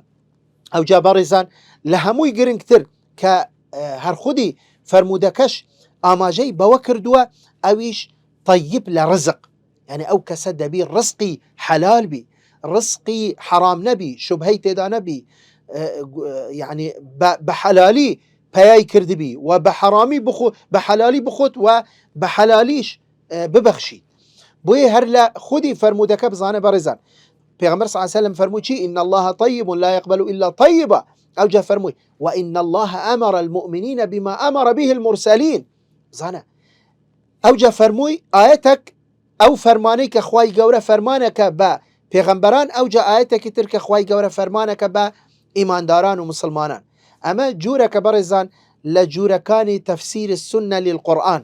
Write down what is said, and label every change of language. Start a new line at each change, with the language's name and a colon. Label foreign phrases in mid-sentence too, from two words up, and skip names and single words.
Central Kurdish: ئەو جا بەڕێزان لە هەمووی گرنگتر کە هەر خودی فەرمودەکەش ئاماژەی بەوە کردووە، ئەویش طیب لە ڕزق، یعنی ئەو کەسە دەبی ڕزقی حەلال بی، ڕزقی حەرام نەبی، شوبهەی تێدا نەبی، یعنی بە حەلالی پەیای کردبی و بە حەرامی بە حەلالی بخۆت و بە حەلالیش ببەخشی. بۆیە هەر لە خودی فەرمودەکە بزانە بەڕێزان پێغەمبەر
Arabic: صلی الله علیه وسلم
Central Kurdish: فەرمووی چی؟
Arabic: إن الله طيب لا يقبل إلا طيبا.
Central Kurdish: ئەو جا فەرمووی
Arabic: وإن الله أمر المؤمنين بما أمر به المرسلين.
Central Kurdish: بزانە ئەو جا فەرمووی ئاەتێک ئەو فەرمانەی کە خوای گەورە فەرمانەکە بە پێغەمبەران، ئەو جا ئاەتێکی تر کە خوای گەورە فەرمانەکە بە ئیمانداران و مسلمانان. ئەمە جوورەکە بەڕێزان لە جوورەکانی تەفسیری
Arabic: السنە للقورئان.